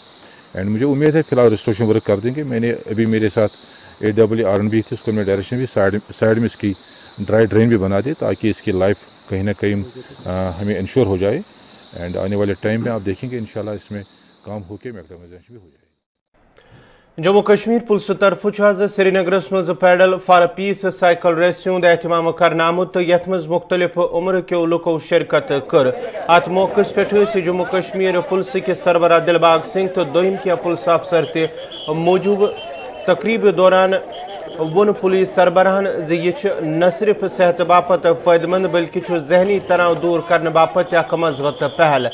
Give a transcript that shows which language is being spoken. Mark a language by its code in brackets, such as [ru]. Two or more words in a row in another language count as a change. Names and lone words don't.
[hi] एंड मुझे उम्मीद है फिलहाल [en] restoration work [hi] कर देंगे। मैंने अभी मेरे साथ AWR&B थी, उसको मैं डायरेक्शन भी साइड में इसकी [en] dry drain [hi] भी बना दी ताकि इसकी लाइफ कहीं ना कहीं हमें इंश्योर हो जाए एंड आने वाले टाइम में आप देखेंगे इंशाल्लाह इसमें काम होकर मैकेडमाइजेशन भी हो जाए। [ks] जम्मू कश्मीर पुलिस तरफ श्रीनगरस मज [en] pedal for peace cycle race [ks] हुंद एहतमाम करना आमुत तो यथ मज मुख्तलिफ उम्र के लुको शिरकत कर। अत मौके पे जम्मू कश्मीर पुलिस के सरबराह दिलबाग सिंह तो दोम क्या पुलिस अफसर ते मौजूद। तकरीब दौरान वोन पुलिस सरबराहन यह न सिर्फ सेहत बापत फायदेमंद बल्कि जहनी तनाव दूर करने बापत अख मजबूत पहल।